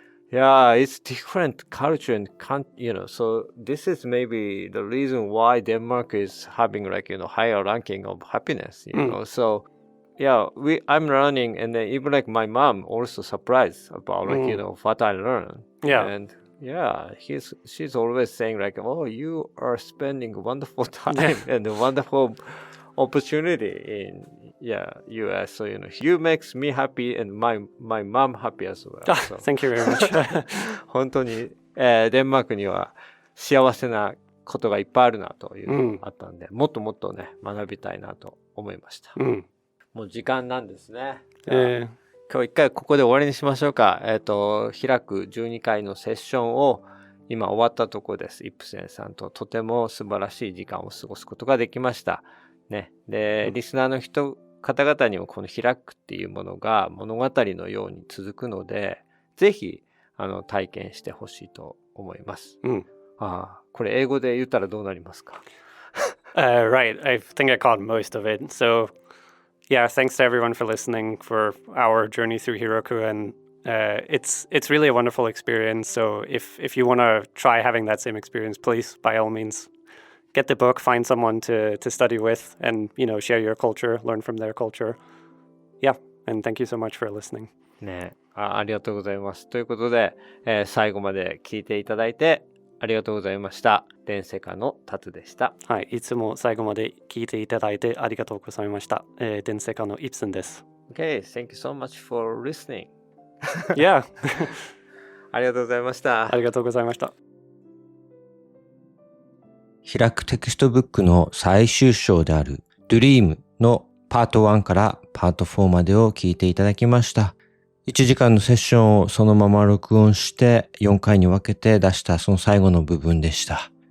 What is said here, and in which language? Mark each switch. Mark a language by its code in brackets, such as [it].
[en] Yeah, it's different culture and so this is maybe the reason why Denmark is having higher ranking of happiness, so yeah, I'm learning, and then even my mom also surprised about what I learned. Yeah. And yeah, she's always saying oh, you are spending wonderful time and a wonderful opportunity in US. So you makes me happy and my mom happy as well. So. Thank you very much. [ja] 本当に、デンマークには幸せなことがいっぱいあるなというのがあったんで、もっともっとね学びたいなと思いました。もう時間なんですね。今日一回ここで終わりにしましょうか。開く12回のセッションを今終わったところです。イプセンさんととても素晴らしい時間を過ごすことができました。ね。で、リスナーの方々にもこの開くっていうものが物語のように続くので、ぜひ体験してほしいと思います。これ英語で言ったらどうなりますか？ [en] Right. I think I caught most of it. So, yeah, thanks to everyone for listening for our journey through Hiraku, and it's really a wonderful experience. So, if you want to try having that same experience, please, by all means, get the book, find someone to study with, and share your culture, learn from their culture. Yeah, and thank you so much for listening. [ja] ね、ありがとうございます。ということで、最後まで聞いていただいてありがとうございました。デンセカのタツでした。はい、いつも最後まで聞いていただいてありがとうございました。デンセカのイプセンです。 [en] Okay, thank you so much for listening. Yeah. [ja] ありがとうございました。ありがとうございました。開くテキストブックの最終章である Dream のパート1からパート4までを聞いていただきました。 1時間のセッションをそのまま録音して4回に分けて出したその最後の部分でした。